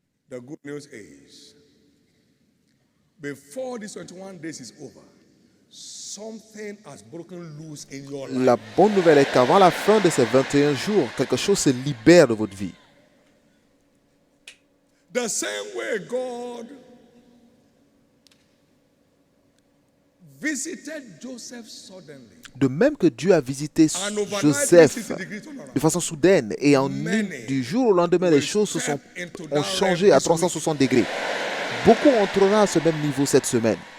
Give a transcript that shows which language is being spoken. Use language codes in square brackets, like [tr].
[en] The good news is, before this 21 days is over, something has broken loose in your life. [fr] La bonne nouvelle est qu'avant la fin de ces 21 jours, quelque chose se libère de votre vie. [en] The same way God visited Joseph suddenly. [fr] De même que Dieu a visité Joseph de façon soudaine et du jour au lendemain, les choses ont changé à 360 degrés. Beaucoup entreront à ce même niveau cette semaine.